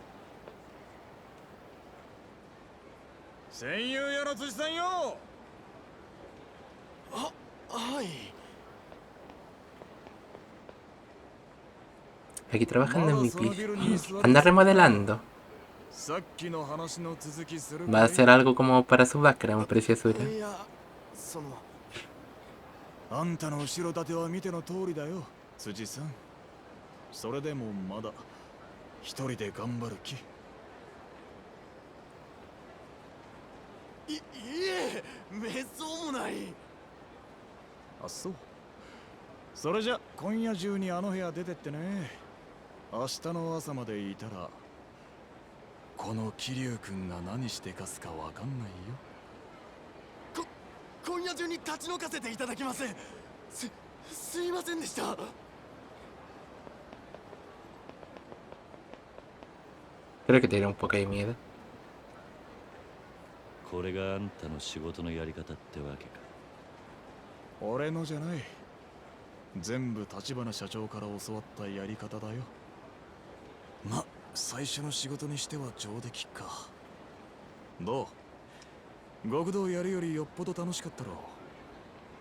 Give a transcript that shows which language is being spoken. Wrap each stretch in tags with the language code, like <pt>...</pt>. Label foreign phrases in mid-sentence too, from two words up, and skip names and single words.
<es>Aquí trabajando en mi piso. Anda remodelando. Va a hacer algo como para su background, preciosura.</es> <ja>あんたの後ろ盾は見ての通りだよ、辻さん。それでもまだ一人で頑張る気。いえ、めっそうもない。あ、そう。それじゃ今夜中にあの部屋出てってね。明日の朝までいたらこの桐生君が何してかすかわかんないよ。今夜中に立ち退かせていただきます。すいませんでした。</ja> <es>Creo que tiene un poco de miedo.</es> <ja>これがあんたの仕事のやり方ってわけか。俺のじゃない。全部立花社長から教わったやり方だよ。ま、最初の仕事にしては上出来か。どう？極道やるよりよっぽど楽しかったろ。</ja>